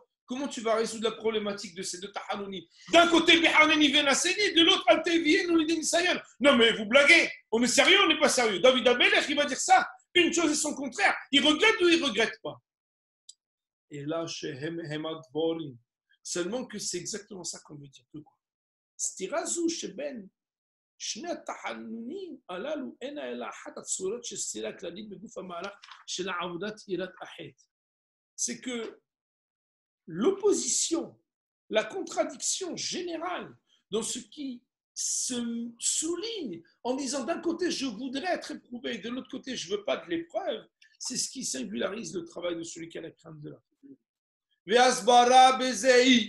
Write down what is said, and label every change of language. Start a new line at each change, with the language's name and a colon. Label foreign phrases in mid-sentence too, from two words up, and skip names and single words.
French: Comment tu vas résoudre la problématique de ces deux tahanonim? D'un côté, de l'autre, non mais vous blaguez, on est sérieux, on n'est pas sérieux. David Amelech, il va dire ça, une chose et son contraire. Il regrette ou il ne regrette pas? Et là, seulement que c'est exactement ça qu'on veut dire.
Hebrew: סתירה זו שבין. שני התחנונים הללו אין אלא אחת הצורות של סתירה כללית בגוף המהלך של עבודת יראת החטא.
French: C'est que l'opposition, la contradiction générale dans ce qui se souligne en disant d'un côté je voudrais être éprouvé et de l'autre côté je ne veux pas de l'épreuve, c'est ce qui singularise le travail de celui qui a la crainte de la fête.